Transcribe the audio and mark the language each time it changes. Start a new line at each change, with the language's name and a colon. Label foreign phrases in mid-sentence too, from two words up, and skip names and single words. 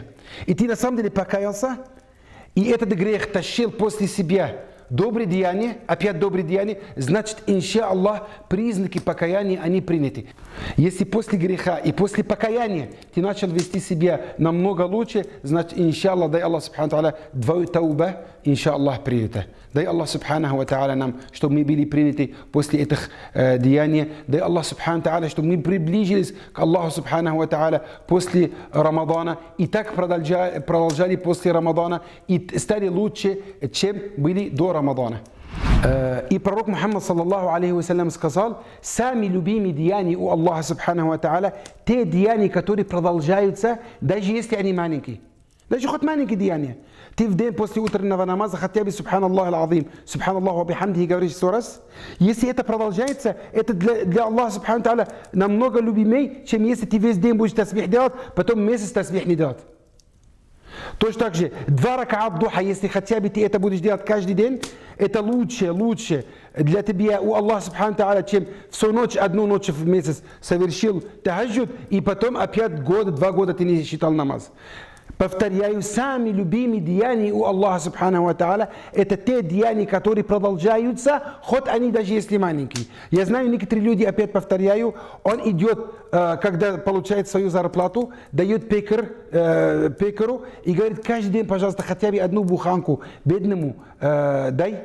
Russian: И ты на самом деле покаялся, и этот грех тащил после себя добрые деяния, опять добрые деяния, значит, иншаллах, признаки покаяния, они приняты. Если после греха и после покаяния ты начал вести себя намного лучше, значит, иншаллах, дай Аллах,
Arabic: سبحانه وتعالى,
Russian: твою тауба, иншаллах, принята. Дай Аллах,
Arabic: سبحانه وتعالى,
Russian: нам, чтобы мы были приняты после этих деяний. Дай Аллах,
Arabic: سبحانه وتعالى,
Russian: чтобы мы приближились к Аллаху,
Arabic: سبحانه وتعالى,
Russian: после Рамадана. И так продолжали после Рамадана и стали лучше, чем были до Рамадана. И пророк Мухаммад,
Arabic: صلى الله عليه وسلم,
Russian: сказал, сами любимые деяния у Аллаха,
Arabic: سبحانه وتعالى,
Russian: те деяния, которые продолжаются, даже если они маленькие. Даже хоть маленькие деяния. Ты в день после утреннего намаза хотя бы
Arabic: سبحان الله العظيم، سبحان الله وبحمده
Russian: говоришь 100 раз. Если это продолжается, это для Аллаха,
Arabic: سبحانه وتعالى,
Russian: намного любимей, чем если ты весь день будешь тасбих делать, потом месяц тасбих не делать. Точно так же, 2
Arabic: ركعات الضحى,
Russian: если хотя бы ты это будешь делать каждый день, это лучше для тебя у Аллаха,
Arabic: سبحانه وتعالى,
Russian: чем всю ночь, одну ночь в месяц совершил тахаджуд, и потом опять 2 года ты не считал намаз. Повторяю, сами любимые деяния у Аллаха,
Arabic: سبحانه وتعالى,
Russian: это те деяния, которые продолжаются, хоть они даже если маленькие. Я знаю, некоторые люди, опять повторяю, он идет, когда получает свою зарплату, дает пекару и говорит, каждый день, пожалуйста, хотя бы одну буханку бедному дай.